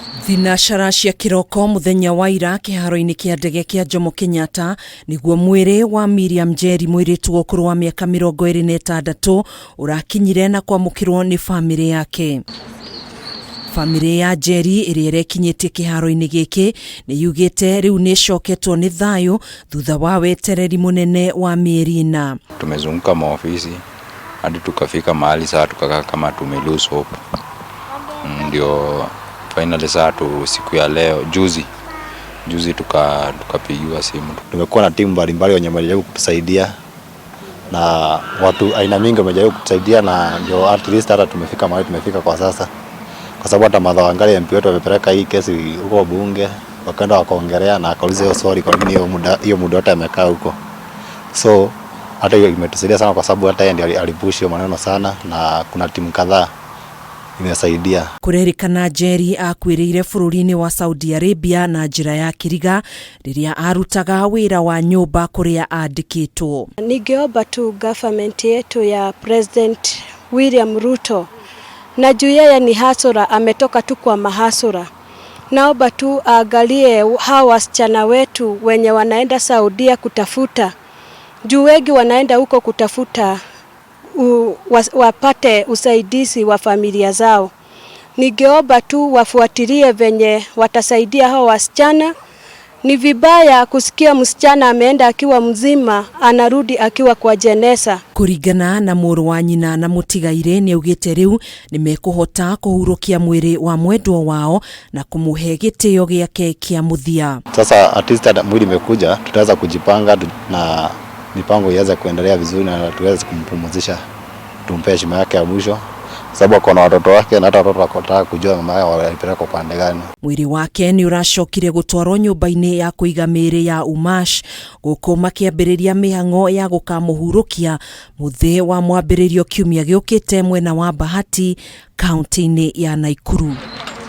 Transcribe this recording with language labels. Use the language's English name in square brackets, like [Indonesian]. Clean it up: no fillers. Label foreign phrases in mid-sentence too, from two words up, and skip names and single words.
[Kikuyu] Thinashara cia kiroko muthenya wa ira kiharo-ini kia ndege kia Jomo Kenyatta niguo mwiri wa Mwiri muiritu ukuru wa miaka 26 urakinyire na kwamukirwo ni family yake. Family ya Njeri iri irekinyitie kiharo-ini giki ni yugite riu ni coketwo ni thayu thutha wa wetereri munene wa mieri 4. [Swahili] Tumezunguka maofisi hadi tukafika mahali saa tukakaa kama tumelose hope. Ndio finally saa tu siku ya leo juzi tukapigiwa simu. Tumekuwa na timu mbalimbali wenye wamejaribu kutusaidia na watu aina mingi wamejaribu kutusaidia, na ndio [English] at least [Swahili] hata tumefika mahali tumefika kwa sasa, kwa sababu hata madhawangali MP wetu wamepeleka hii kesi huko bunge, wakaenda wakaongelea na akauliza hiyo sorry kwa nini hiyo muda wote amekaa huko. So hata hiyo imetusaidia sana, kwa sababu hata yeye ndiye alipush hiyo maneno sana, na kuna timu kadhaa imesaidia. [Kikuyu] Kurerikana Njeri wakuiriire bururi-ini wa Saudi Arabia na njira ya kiriga riria arutaga wira wa nyumba kuria andikitwo. [Swahili] Ningeomba tu government yetu ya President William Ruto, na juu yeye ni hasura, ametoka tu kwa mahasura. Naomba tu angalie hawa wasichana wetu wenye wanaenda Saudia kutafuta, juu wengi wanaenda huko kutafuta wapate usaidizi wa familia zao. Ningeomba tu wafuatilie venye watasaidia hao wasichana. Ni vibaya kusikia msichana ameenda akiwa mzima anarudi akiwa kwa jeneza. [Kikuyu] Kuringana na muru wa nyina na mutigaire ni ugite riu ni mekuhota kuhurukia mwiri wa mwendwa wao na kumuhe gitio giake kia muthia. [Swahili] Sasa [English] at least [Swahili] mwili imekuja, tutaweza kujipanga na mipango iweze kuendelea vizuri na tuweze kumpumzisha, tumpe heshima yake ya mwisho, sababu akona watoto wake na hata watoto wakotaka kujua mama yao walipeleka upande gani. [Kikuyu] Mwiri wake ni uracokire gutwarwo nyumba-ini ya kuiga miri ya Umash guku makiambiriria mihang'o ya gukamuhurukia muthi wa mwambiririo kiumia giukite mwena wa Bahati, kaunti-ini ya Nakuru.